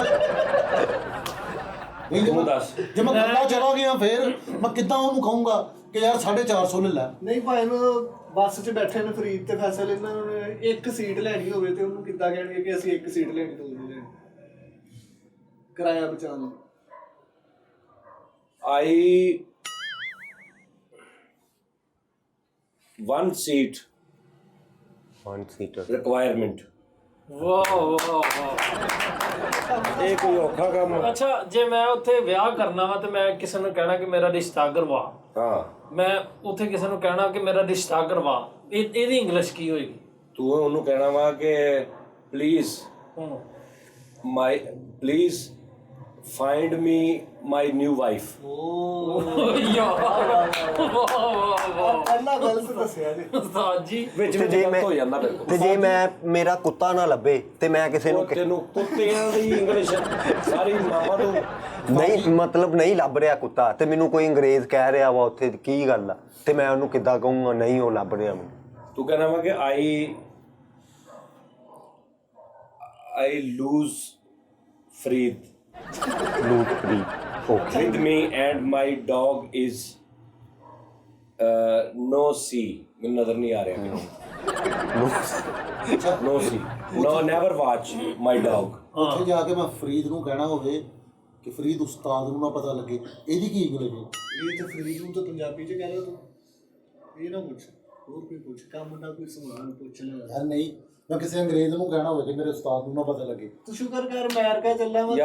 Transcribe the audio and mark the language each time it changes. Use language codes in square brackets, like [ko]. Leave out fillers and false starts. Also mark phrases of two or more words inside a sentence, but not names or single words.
[pa] ਤੂੰ ਦੱਸ। ਜੇ ਮੈਂ ਕੱਲਾ ਚਲਾ ਗਿਆ ਫਿਰ ਮੈਂ ਕਿੱਦਾਂ ਉਹਨੂੰ ਕਹੂੰਗਾ ਕਿ ਯਾਰ 450 ਲੈ ਲੈ? ਨਹੀਂ ਭਾਵੇਂ ਬੱਸ 'ਚ ਬੈਠੇ ਨੇ ਫਰੀਦ ਤੇ ਫੈਸਲਾ ਲੈਣਾ, ਉਹਨਾਂ ਨੇ ਇੱਕ ਸੀਟ ਲੈਣੀ ਹੋਵੇ ਤੇ ਉਹਨੂੰ ਕਿੱਦਾਂ ਕਹਿਣਗੇ ਕਿ ਅਸੀਂ ਇੱਕ ਸੀਟ ਲੈਣੀ, ਦੋ ਨਹੀਂ ਲੈਣੀ, ਕਿਰਾਇਆ ਬਚਾਉਣ ਲਈ। [en] I one seat requirement। [pa] ਵਾਹ ਵਾਹ ਇਹ ਕੋਈ ਔਖਾ ਕੰਮ ਆ? ਅੱਛਾ ਜੇ ਮੈਂ ਉੱਥੇ ਵਿਆਹ ਕਰਨਾ ਵਾ ਤੇ ਮੈਂ ਕਿਸੇ ਨੂੰ ਕਹਿਣਾ ਕਿ ਮੇਰਾ ਰਿਸ਼ਤਾ ਕਰਵਾ, ਹਾਂ, ਮੈਂ ਉੱਥੇ ਕਿਸੇ ਨੂੰ ਕਹਿਣਾ ਕਿ ਮੇਰਾ ਰਿਸ਼ਤਾ ਕਰਵਾ, ਇਹਦੀ ਇੰਗਲਿਸ਼ ਕੀ ਹੋਏਗੀ? ਤੂੰ ਉਹਨੂੰ ਕਹਿਣਾ ਵਾ ਕਿ ਪਲੀਜ਼ [en] find me my new wife. [pa] ਪਹਿਲਾਂ ਗਲਤ ਦੱਸਿਆ ਜੀ ਉਸਤਾਦ ਜੀ ਵਿੱਚ ਤੇ ਵਿੱਚ ਜੇ ਗਲਤ ਹੋ ਜਾਂਦਾ ਮੇਰੇ ਕੋਲ। ਤੇ ਜੇ ਮੈਂ ਮੇਰਾ ਕੁੱਤਾ ਨਾ ਲੱਭੇ ਤੇ ਮੈਂ ਕਿਸੇ ਨੂੰ ਉਹ ਤੈਨੂੰ ਕੁੱਤਿਆਂ ਦੀ ਇੰਗਲਿਸ਼ ਸਾਰੀ ਮਾਵਾਂ ਤੋਂ ਨਹੀਂ ਮਤਲਬ ਨਹੀਂ ਲੱਭ ਰਿਹਾ ਕੁੱਤਾ ਤੇ ਮੈਨੂੰ ਕੋਈ ਅੰਗਰੇਜ਼ ਕਹਿ ਰਿਹਾ ਵਾ ਉੱਥੇ ਕੀ ਗੱਲ ਆ ਤੇ ਮੈਂ ਉਹਨੂੰ ਕਿੱਦਾਂ ਕਹੂੰਗਾ ਨਹੀਂ ਉਹ ਲੱਭ ਰਿਹਾ ਮੈਨੂੰ। ਤੂੰ ਕਹਿਣਾ ਵਾ ਕਿ [en] I lose Farid ਲੂਟ ਫਰੀ ਓਕੇ with me and my dog is no see. [pa] ਮੈਨੂੰ ਨਜ਼ਰ ਨਹੀਂ ਆ ਰਿਹਾ ਮੈਨੂੰ [en] no see. No, never watch my dog. [pa] ਉੱਥੇ ਜਾ ਕੇ ਮੈਂ ਫਰੀਦ ਨੂੰ ਕਹਿਣਾ ਹੋਵੇ ਕਿ ਫਰੀਦ ਉਸਤਾਦ ਨੂੰ ਨਾ ਪਤਾ ਲੱਗੇ ਇਹਦੀ ਕੀ ਇੰਗਲਿਸ਼ ਹੈ। ਇਹ ਤੇ ਫਰੀਦ ਨੂੰ ਤਾਂ ਪੰਜਾਬੀ ਚ ਕਹਿ ਲਓ ਤੂੰ ਇਹ ਨਾ ਪੁੱਛ ਹੋਰ ਕੋਈ ਪੁੱਛ ਕੰਮ ਨਾ ਕੋਈ ਸਵਾਲ ਪੁੱਛ ਲੈ ਯਾਰ ਨਹੀਂ ਮੈਂ ਕਿਸੇ ਅੰਗਰੇਜ਼ ਨੂੰ ਕਹਿਣਾ ਹੋਵੇ ਕਿ ਮੇਰੇ ਉਸਤਾਦ ਨੂੰ ਨਾ ਪਤਾ ਲੱਗੇ। ਤੂੰ ਸ਼ੁਕਰ ਕਰ ਅਮਰੀਕਾ ਚੱਲਿਆ ਵਾ